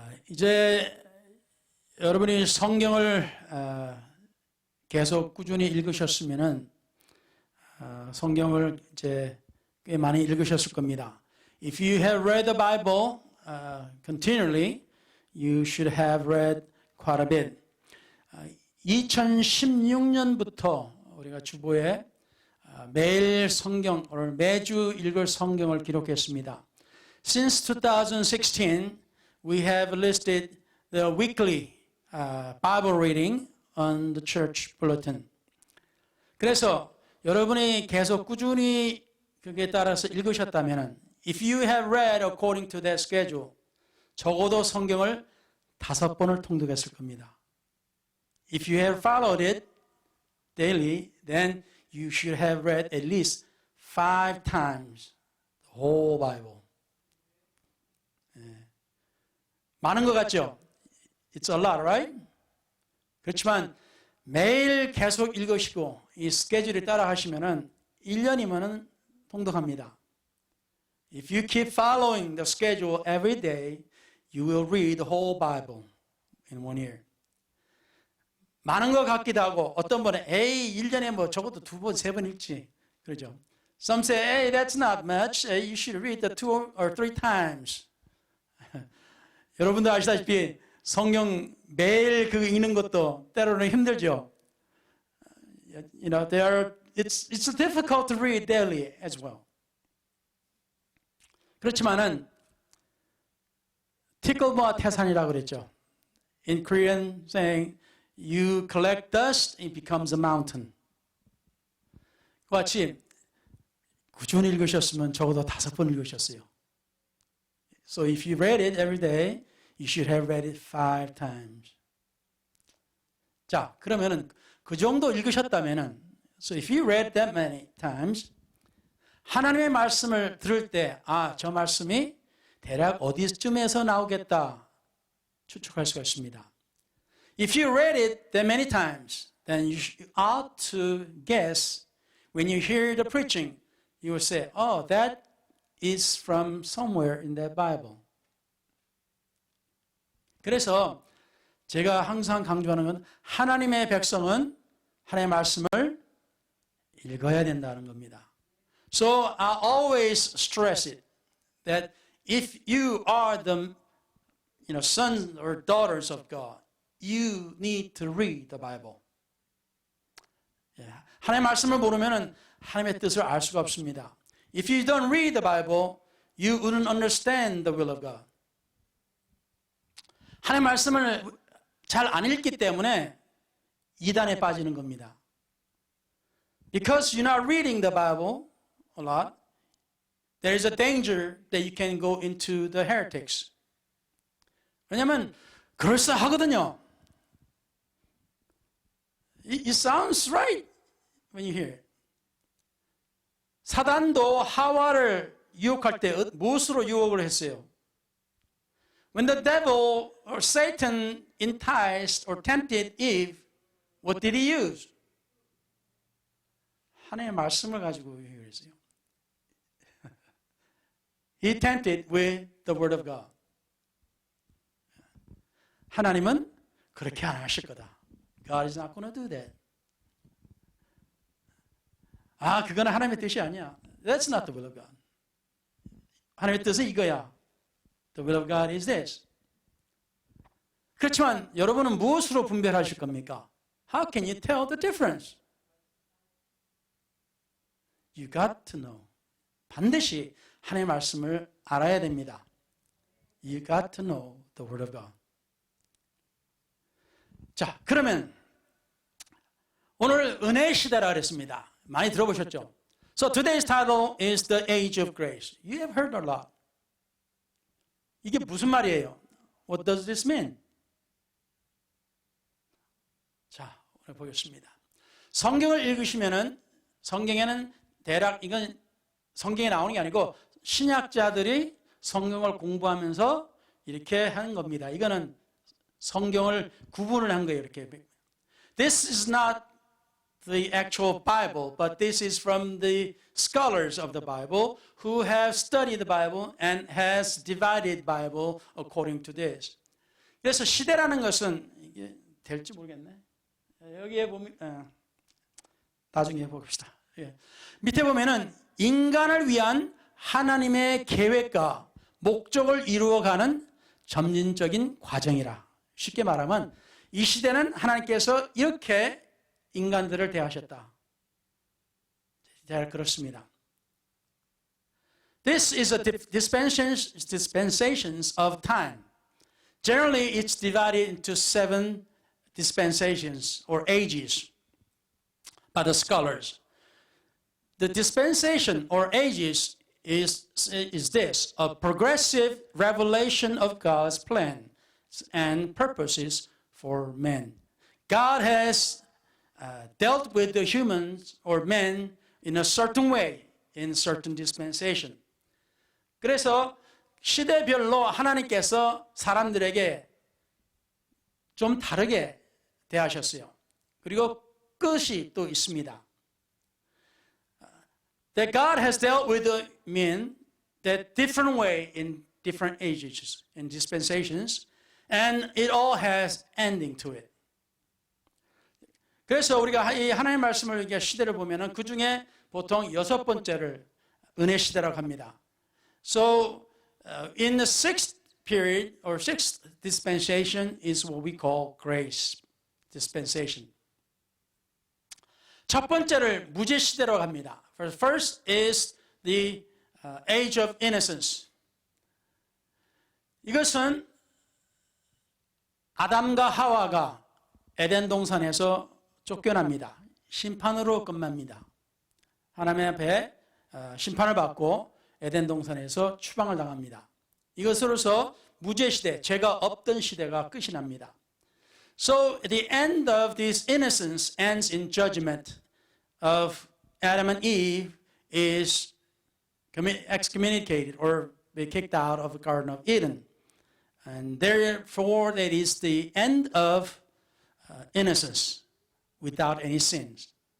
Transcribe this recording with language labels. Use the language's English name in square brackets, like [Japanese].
[Korean] 이제 여러분이 성경을 계속 꾸준히 읽으셨으면은 성경을 이제 꽤 많이 읽으셨을 겁니다. [English] If you have read the Bible continually, you should have read quite a bit. [Korean] 2016년부터 우리가 주보에 매일 성경, 오늘 매주 읽을 성경을 기록했습니다. [English] Since 2016, we have listed the weekly Bible reading on the church bulletin. [Korean] 그래서 여러분이 계속 꾸준히 그게 따라서 읽으셨다면, [English] if you have read according to that schedule, [Korean] 적어도 성경을 5번을 통독했을 겁니다. [English] If you have followed it daily, then you should have read at least 5 times the whole Bible. [Korean] 많은 것 같죠? [English] It's a lot, right? [Korean] 그렇지만 매일 계속 읽으시고 이 스케줄에 따라 하시면은 1년이면은 통독합니다. [English] If you keep following the schedule every day, you will read the whole Bible in 1 year. [Korean] 많은 것 같기도 하고 어떤 분은 에이 1년에 뭐 적어도 2번, 3번 읽지. 그러죠. [English] Some say, hey, that's not much. You should read the 2 or 3 times. [Korean] 여러분도 아시다시피 성경 매일 그 읽는 것도 때로는 힘들죠. [English] You know, it's difficult to read daily as well. [Korean] 그렇지만은 티끌모아 태산이라고 그랬죠. [English] In Korean saying, you collect dust, it becomes a mountain. [Korean] 그 같이 꾸준히 읽으셨으면 적어도 5번 읽으셨어요. [English] So if you read it every day, you should have read it 5 times. [Korean] 자, 그러면은 그 정도 읽으셨다면은, [English] so if you read that many times, [Korean] 하나님의 말씀을 들을 때, 저 말씀이 대략 어디쯤에서 나오겠다 추측할 수가 있습니다. [English] If you read it that many times, then you ought to guess when you hear the preaching, you will say, oh, that is from somewhere in the Bible. [Korean] 그래서 제가 항상 강조하는 건 하나님의 백성은 하나님의 말씀을 읽어야 된다는 겁니다. [English] So I always stress it that if you are the sons or daughters of God, you need to read the Bible. [Korean] 하나님의 말씀을 모르면 하나님의 뜻을 알 수가 없습니다. [English] If you don't read the Bible, you wouldn't understand the will of God. [Korean] 하나님의 말씀을 잘 안 읽기 때문에 이단에 빠지는 겁니다. [English] Because you're not reading the Bible a lot, there is a danger that you can go into the heretics. [Korean] 왜냐하면 그럴싸하거든요. [English] It sounds right when you hear it. [Korean] 사단도 하와를 유혹할 때 무엇으로 유혹을 했어요? [English] When the devil or Satan enticed or tempted Eve, what did he use? [Korean] 하나님의 말씀을 가지고 유혹했어요. [English] He tempted with the word of God. [Korean] 하나님은 그렇게 안 하실 거다. [English] God is not going to do that. [Korean] 그거는 하나님의 뜻이 아니야. [English] That's not the will of God. [Korean] 하나님의 뜻은 이거야. [English] The will of God is this. [Korean] 그렇지만 여러분은 무엇으로 분별하실 겁니까? [English] How can you tell the difference? You got to know. [Korean] 반드시 하나님의 말씀을 알아야 됩니다. [English] You got to know the word of God. [Korean] 자, 그러면 오늘 은혜의 시대라 그랬습니다. 많이 들어보셨죠? [English] So today's title is The Age of Grace. You have heard a lot. [Korean] 이게 무슨 말이에요? [English] What does this mean? [Korean] 자, 오늘 보겠습니다. 성경을 읽으시면은 성경에는 대략 이건 성경에 나오는 게 아니고 신약자들이 성경을 공부하면서 이렇게 하는 겁니다. 이거는 성경을 구분을 한 거예요. 이렇게. [English] This is not the actual Bible, but this is from the scholars of the Bible who have studied the Bible and has divided Bible according to this. [Korean] 그래서 시대라는 것은 이게 될지 모르겠네. 여기에 보면 나중에 봅시다. 예. 밑에 보면은 인간을 위한 하나님의 계획과 목적을 이루어가는 점진적인 과정이라. 쉽게 말하면 이 시대는 하나님께서 이렇게 인간들을 대하셨다. 잘 그렇습니다. [English] This is a dispensations of time. Generally, it's divided into 7 dispensations or ages by the scholars. The dispensation or ages is this, a progressive revelation of God's plan and purposes for men. God has dealt with the humans or men in a certain way, in certain dispensation. [Korean] 그래서 시대별로 하나님께서 사람들에게 좀 다르게 대하셨어요. 그리고 끝이 또 있습니다. [English] That God has dealt with the men that different way in different ages and dispensations, and it all has ending to it. [Korean] 그래서 우리가 이 하나님의 말씀을 시대를 보면은 그 중에 보통 6번째를 은혜 시대라고 합니다. [English] So in the 6th period or 6th dispensation is what we call grace dispensation. [Korean] 첫 번째를 무죄 시대라고 합니다. [English] First is the age of innocence. [Korean] 이것은 아담과 하와가 에덴 동산에서 쫓겨납니다. 심판으로 끝납니다. 하나님 앞에 심판을 받고 에덴 동산에서 추방을 당합니다. 이것으로서 무죄 시대, 죄가 없던 시대가 끝이 납니다. [English] So the end of this innocence ends in judgment of Adam and Eve is excommunicated or be kicked out of the Garden of Eden. And therefore that is the end of innocence without any sins.